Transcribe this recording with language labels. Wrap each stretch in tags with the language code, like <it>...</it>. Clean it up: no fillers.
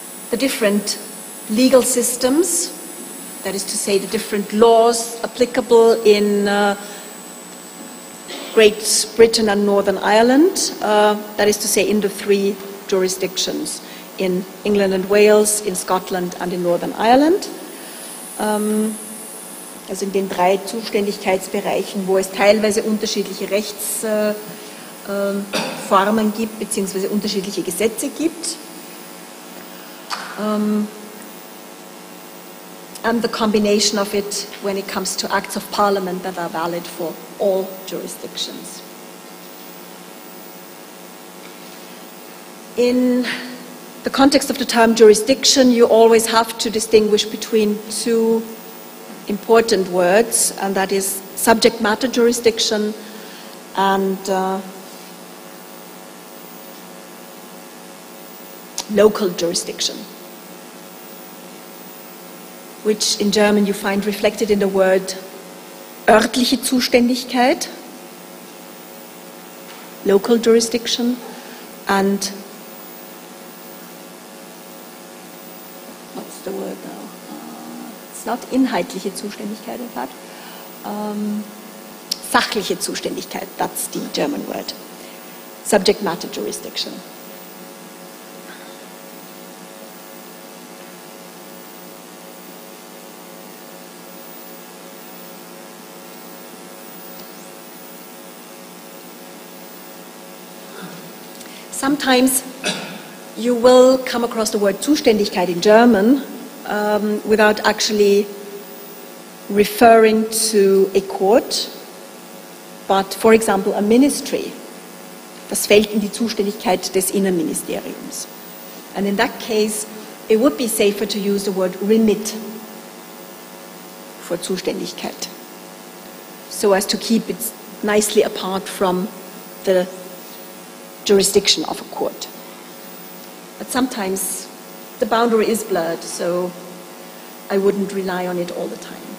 <en>the different legal systems, that is to say the different laws applicable in Great Britain and Northern Ireland, that is to say in the three jurisdictions, in England and Wales, in Scotland and in Northern Ireland.</en> <de>Also in den drei Zuständigkeitsbereichen, wo es teilweise unterschiedliche Rechtsformen gibt, beziehungsweise unterschiedliche Gesetze gibt.</de> <en>And the combination of it when it comes to acts of parliament that are valid for all jurisdictions. In the context of the term jurisdiction, you always have to distinguish between two important words, and that is subject matter jurisdiction and local jurisdiction, which in German you find reflected in the word örtliche Zuständigkeit, local jurisdiction, and what's the word now? It's not inhaltliche Zuständigkeit, in fact. Sachliche Zuständigkeit, that's the German word. Subject matter jurisdiction. Sometimes you will come across the word Zuständigkeit in German without actually referring to a court, but for example a ministry.</en> <de>Das fällt in die Zuständigkeit des Innenministeriums.</de> <en>And in that case, it would be safer to use the word remit for Zuständigkeit, so as to keep it nicely apart from the jurisdiction of a court. But sometimes the boundary is blurred, so I wouldn't rely on it all the time.</en>